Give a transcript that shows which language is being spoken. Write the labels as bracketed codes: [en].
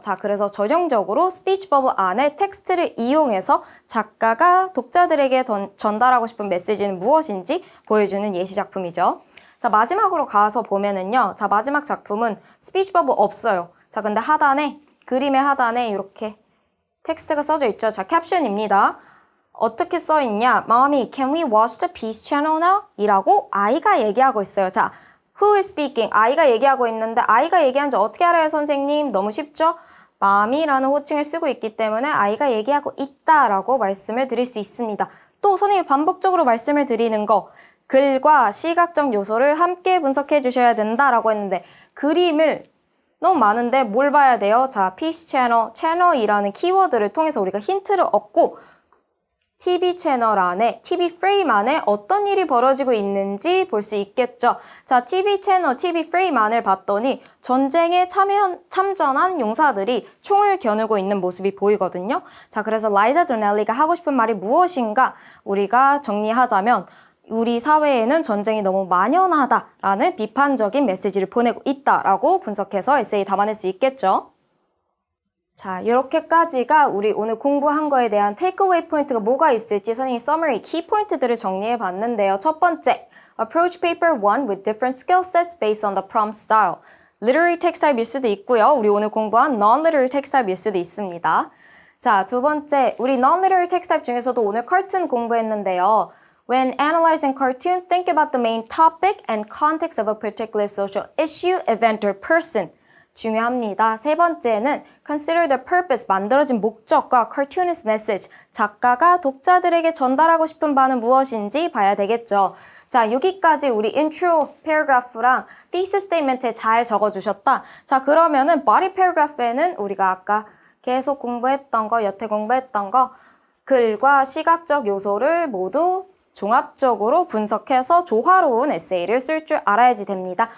[ko] 자, 그래서 전형적으로 스피치 버블 안에 텍스트를 이용해서 작가가 독자들에게 전달하고 싶은 메시지는 무엇인지 보여주는 예시 작품이죠. 자, 마지막으로 가서 보면은요. 자, 마지막 작품은 스피치 버블 없어요. 자, 근데 그림의 하단에 이렇게 텍스트가 써져 있죠. 자, 캡션입니다. 어떻게 써 있냐? [en] Mommy, can we watch the Peace Channel now? [ko] 이라고 아이가 얘기하고 있어요. [en] 자, who is speaking? [ko] 아이가 얘기하고 있는데 아이가 얘기하는지 어떻게 알아요, 선생님? 너무 쉽죠? Mommy라는 호칭을 쓰고 있기 때문에 아이가 얘기하고 있다라고 말씀을 드릴 수 있습니다. 또 선생님이 반복적으로 말씀을 드리는 거, 글과 시각적 요소를 함께 분석해 주셔야 된다라고 했는데 그림을 너무 많은데 뭘 봐야 돼요? 자, Peace Channel, 채널이라는 키워드를 통해서 우리가 힌트를 얻고 TV 채널 안에, TV 프레임 안에 어떤 일이 벌어지고 있는지 볼 수 있겠죠. 자, TV 채널, TV 프레임 안을 봤더니 전쟁에 참전한 용사들이 총을 겨누고 있는 모습이 보이거든요. 자, 그래서 라이자 도넬리가 하고 싶은 말이 무엇인가 우리가 정리하자면 우리 사회에는 전쟁이 너무 만연하다라는 비판적인 메시지를 보내고 있다라고 분석해서 에세이 담아낼 수 있겠죠. 자, 이렇게까지가 우리 오늘 공부한 거에 대한 테이크어웨이 포인트가 뭐가 있을지 선생님이 서머리, 키 포인트들을 정리해 봤는데요. [en] 첫 번째, approach paper 1 with different skill sets based on the prompt style. [ko] literary text type일 수도 있고요. 우리 오늘 공부한 non-literary text type일 수도 있습니다. 자, 두 번째, 우리 non-literary text type 중에서도 오늘 cartoon 공부했는데요. [en] When analyzing cartoon, think about the main topic and context of a particular social issue, event, or person. [ko] 중요합니다. 세 번째는 [en] consider the purpose, [ko] 만들어진 목적과 cartoonist message, 작가가 독자들에게 전달하고 싶은 바는 무엇인지 봐야 되겠죠. 자, 여기까지 우리 intro paragraph랑 thesis statement에 잘 적어주셨다. 자, 그러면은 body paragraph에는 우리가 아까 계속 공부했던 거, 여태 공부했던 거, 글과 시각적 요소를 모두 종합적으로 분석해서 조화로운 에세이를 쓸 줄 알아야지 됩니다.